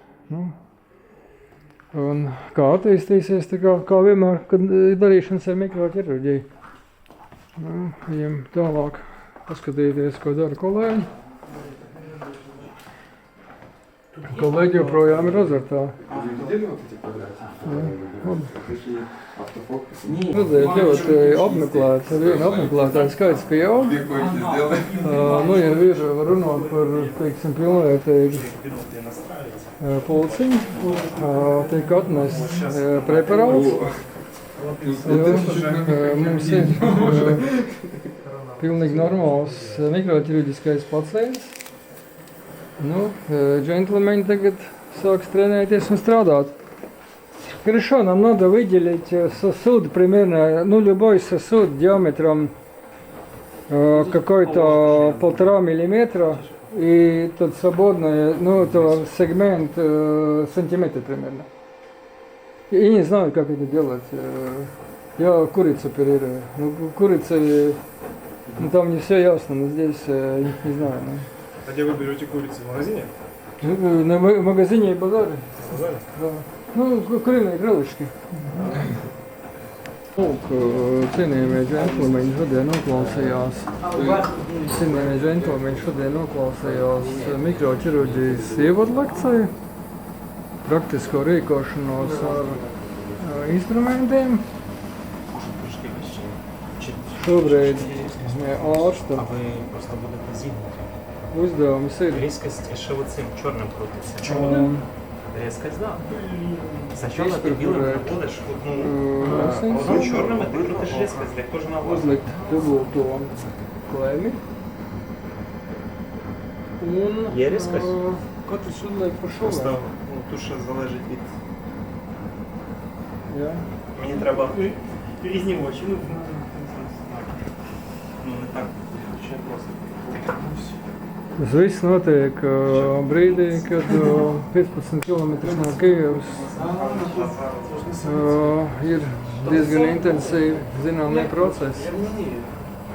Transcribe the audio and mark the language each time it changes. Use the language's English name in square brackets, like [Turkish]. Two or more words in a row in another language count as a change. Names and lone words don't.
[Latvian] Un kā attīstīsies, tā kā vienmēr, kad darīšanas ar mikroķirurģiju. Viņam tālāk paskatīties, ko dara kolēģi. Kolēģi joprojām ir azartā. [Russian] Видели вот эти квадратики? Такие автофокусы. [Latvian] Redzēt, ļoti apmeklēts, ar vienu apmeklētāju skaits, ka jau. Ja ir runāt par, teiksim, pilnvērtīgu pulciņu, tiek atnests preparāts. Mums ir pilnīgi normāls mikroķirurģiskais pacients. Джентльмены tagad sāks trenēties un strādāt. [Russian] Хорошо, нам надо выделить сосуд примерно, любой сосуд диаметром какой-то 1,5 миллиметра и тот свободный, это сегмент сантиметр примерно. Я не знаю, как это делать. Я курицу оперирую. Курица, там не все ясно, но здесь не знаю. А где вы берете курицу? В магазине? На магазине и базаре. В базаре? Да. Куриные крылышки. [Latvian] Lūk, cienījamie džentlmeņi šodien noklausījās. Cienījamie džentlmeņi šodien noklausījās mikroķirurģijas ievadu lekciju, praktisko rīkošanos ar instrumentiem. Šobrīd ārsta [Ukrainian] А ви просто будете зігнути. [Latvian] uzdevums ir [Ukrainian] Різкость ще оцим чорним крутиться. Різкость, так. Спочатку ти білим знаходиш одну чорним, а ти крутиш різкость для кожного глазу. [Latvian] uzlikt dubulto klemi. Un [Ukrainian] Є різкость? [Latvian] katrs uzliek par šo. [Ukrainian] Просто тут ще залежить від... [Latvian] Jā. [Ukrainian] Мені треба різні очі. Ну, не так. Ще просто. [Latvian] Tas viss notiek brīdī, kad 15 km no Kijevas ir diezgan intensīvi zināmie procesi.